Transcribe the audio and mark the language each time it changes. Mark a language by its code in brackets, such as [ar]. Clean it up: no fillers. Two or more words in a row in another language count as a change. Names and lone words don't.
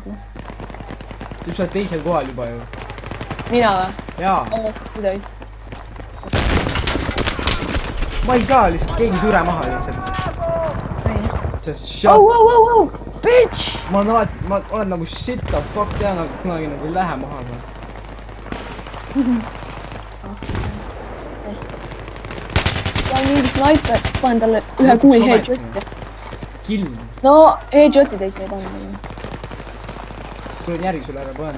[et] Tüüp sa oled teisel kohal juba ju. Mina või? Jaa. Mida või? Ma ei saa lihtsalt, keegi sure maha lihtsalt. [en] Oh, bitch! [et] Ma olen nagu [en] shit the fuck [et] tean, aga kunagi nagu ei lähe maha. See on mingi sniper, panen talle ühe kuuli headshot'i. Kill. No, headshot'i täitsa ei pannud. Tulen järgi sulle ära panen.